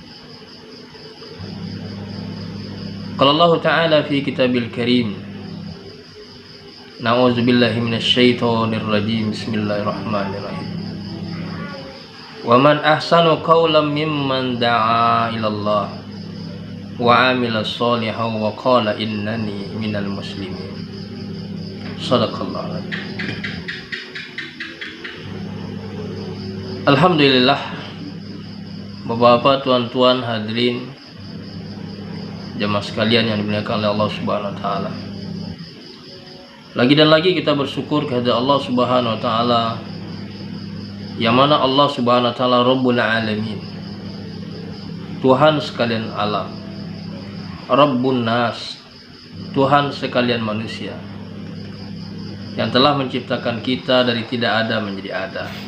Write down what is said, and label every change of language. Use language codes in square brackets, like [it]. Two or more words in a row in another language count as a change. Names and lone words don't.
[ar] قال الله تعالى في كتابه الكريم، نعوذ بالله من الشيطان الرجيم، بسم الله الرحمن الرحيم. ومن أحسن قولا ممن دعا إلى الله وعمل صالحا وقال إنني من المسلمين. صدق الله العظيم. [id] Alhamdulillah, Bapak-bapak, tuan-tuan, hadirin jamaah sekalian yang dimuliakan oleh Allah [ar] سبحانه وتعالى. [id] Lagi dan lagi kita bersyukur kepada Allah [ar] سبحانه وتعالى, [id] yang mana Allah [ar] سبحانه وتعالى رب العالمين, [id] Tuhan sekalian alam, [ar] رب الناس, [id] Tuhan sekalian manusia, yang telah menciptakan kita dari tidak ada menjadi ada.